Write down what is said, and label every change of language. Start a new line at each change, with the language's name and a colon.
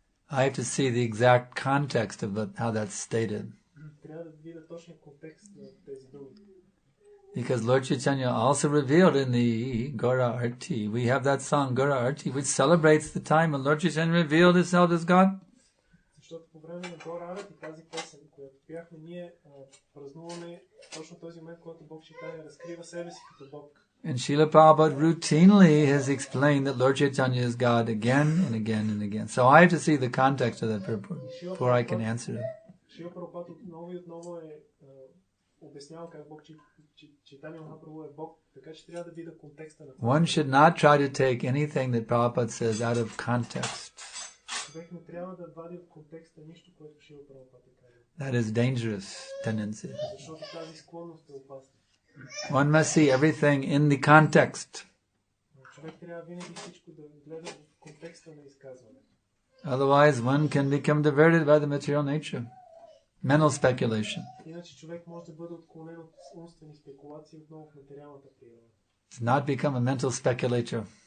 English: I have to see the exact context of how that's stated.
Bulgarian: Трябва да видя точния контекст на тези думи.
English: Because Lord Chaitanya also revealed in the Gaura Arti, we have that song Gaura Arti, which celebrates the time when Lord Chaitanya revealed himself as God.
Bulgarian: Защото по време на Гора Арати, тази песен, която пяхме, ние празнуваме точно този момент, когато Бог Chaitanya разкрива себе си като Бог.
English: And Srila Prabhupada routinely has explained that Lord Chaitanya is God again and again and again. So I have to see the context of that purport before I can answer it.
Bulgarian: Шрила Прабхупада отново и отново е обяснял как Бог Чайтанья Махапрабху е Бог, така че трябва да видя контекста на това.
English: One should not try to take anything that Prabhupada says out of context.
Bulgarian: Човек не трябва да вади от контекста нищо, което Шрила Прабхупада казва.
English: That is dangerous tendency.
Bulgarian: Защото тази склонност е опасна.
English: One must see everything in the context.
Bulgarian: Човек трябва винаги всичко да гледа в контекста на изказването.
English: Otherwise, one can become diverted by the material nature. Mental speculation.
Bulgarian: Иначе човек може да бъде отклонен от умствени спекулации отново в материалната природа.
English: It's not become a mental speculator.